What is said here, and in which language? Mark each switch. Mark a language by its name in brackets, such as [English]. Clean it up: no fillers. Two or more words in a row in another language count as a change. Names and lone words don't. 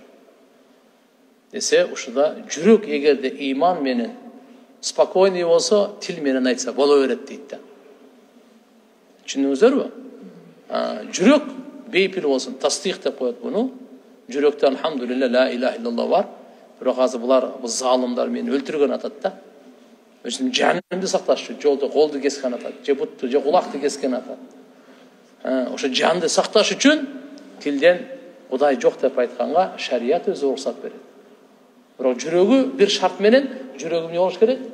[Kyrgyz] Десе, ушуда жүрөк эгерде иман менен спокойный болсо, тил менен айтса боло берет дейт да. Түшүндүңүздөрбү? Жүрөк бейпил болсун, тасдик деп коет буну. Жүрөктө [Arabic] الحمد لله لا إله إلا الله [Kyrgyz] бар. Бирок азыр булар залымдар мени өлтүргөн атат да. Өзүм жанымды сакташ үчүн, жолдо колду кескен атат, же бутту, же кулакты кескен атат. Ошо жанды сакташ үчүн тилден Кудай жок деп айтканга шарият өзү уруксат берет. Бирок жүрөгү бир шарт менен, жүрөгүм не болуш керек?